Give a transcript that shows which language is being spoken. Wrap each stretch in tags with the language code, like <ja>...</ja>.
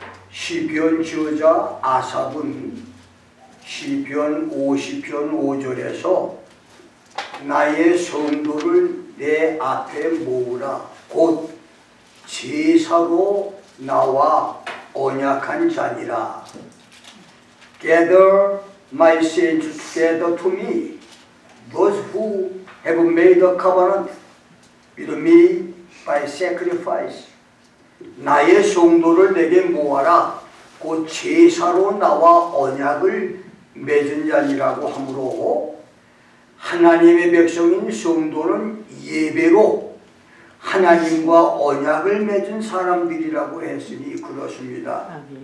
<ko>시편 저자 아삽은 시편 50편 5절에서 나의 성도를 내 앞에 모으라, 곧 제사로 나와 언약한 자니라.</ko> <en>Gather my saints together to me, those who have made a covenant with me by sacrifice.</en> <ko>나의 성도를 내게 모아라, 곧 제사로 나와 언약을 맺은 자니라고 하므로, 하나님의 백성인 성도는 예배로 하나님과 언약을 맺은 사람들이라고 했으니 그렇습니다.</ko>